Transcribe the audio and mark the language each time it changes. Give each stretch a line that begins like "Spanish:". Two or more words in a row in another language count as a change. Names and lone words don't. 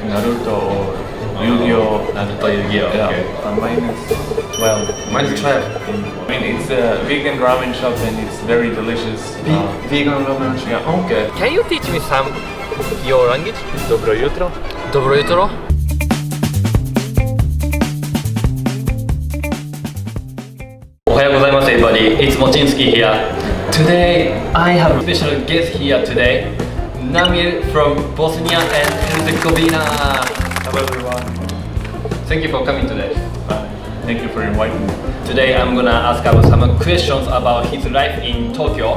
English: Naruto or Yu-Gi-Oh. Naruto, Yu-Gi-Oh. Yeah, Okay. -12. Minus 12. I mean, it's a vegan ramen shop and it's very delicious. Vegan ramen. Yeah. Okay. Can you teach me some your language?
Bosnian: Dobro jutro. Dobro jutro.
Japanese: おはようございます
English: everybody, it's Mochinsky here. Today I have a special guest here today, Namir from Bosnia and Herzegovina. Hello everyone. Thank you for coming today. Thank you for inviting me. Today I'm gonna ask about some questions about his life in Tokyo.